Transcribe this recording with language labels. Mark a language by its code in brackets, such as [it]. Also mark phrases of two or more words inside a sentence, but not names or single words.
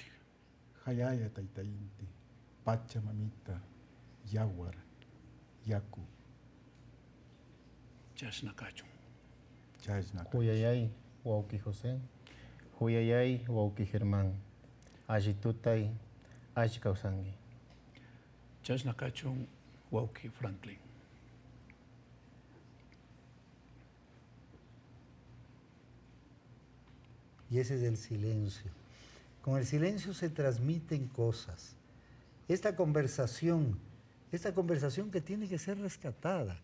[qu] Hayaya taitainti, Pachamamita, Yaguar, Yaku. Chashnakachun. Huyayay, Wauki José, Huyayay, Wauki Germán, Ajitutay, Ajikausangi. Chashnakachun, Wauki Franklin. [es] Y ese es el silencio. Con el silencio se transmiten cosas. Esta conversación que tiene que ser rescatada.